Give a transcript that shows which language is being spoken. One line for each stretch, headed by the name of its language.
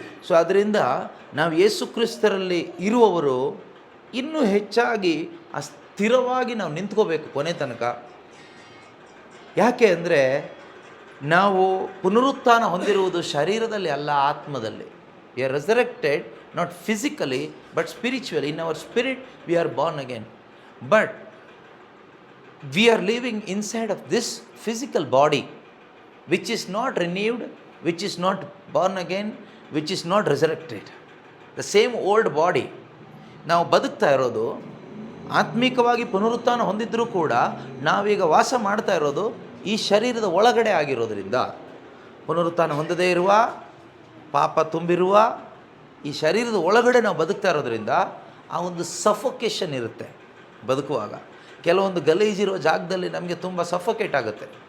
Kannada: So ಅದರಿಂದ ನಾವು ಯೇಸು ಕ್ರಿಸ್ತರಲ್ಲಿ ಇರುವವರು ಇನ್ನೂ ಹೆಚ್ಚಾಗಿ ಆ ಸ್ಥಿರವಾಗಿ ನಾವು ನಿಂತ್ಕೋಬೇಕು ಕೊನೆ ತನಕ. ಯಾಕೆ ಅಂದರೆ ನಾವು ಪುನರುತ್ಥಾನ ಹೊಂದಿರುವುದು ಶರೀರದಲ್ಲಿ ಅಲ್ಲ, ಆತ್ಮದಲ್ಲಿ.
English: We are resurrected not physically but spiritually. In our spirit we are born again, but we are living inside of this physical body which is not renewed, which is not born again, which is not resurrected. The same old body.
Kannada: ನಾವು ಬದುಕ್ತಾ ಇರೋದು ಆತ್ಮಿಕವಾಗಿ ಪುನರುತ್ಥಾನ ಹೊಂದಿದ್ರೂ ಕೂಡ ನಾವೀಗ ವಾಸ ಮಾಡ್ತಾ ಇರೋದು ಈ ಶರೀರದ ಒಳಗಡೆ ಆಗಿರೋದ್ರಿಂದ, ಪುನರುತ್ಥಾನ ಹೊಂದದೇ ಇರುವ, ಪಾಪ ತುಂಬಿರುವ ಈ ಶರೀರದ ಒಳಗಡೆ ನಾವು ಬದುಕ್ತಾ ಇರೋದ್ರಿಂದ ಆ ಒಂದು ಸಫೋಕೇಷನ್ ಇರುತ್ತೆ ಬದುಕುವಾಗ. ಕೆಲವೊಂದು ಗಲೀಜಿರೋ ಜಾಗದಲ್ಲಿ ನಮಗೆ ತುಂಬ ಸಫೋಕೇಟ್ ಆಗುತ್ತೆ.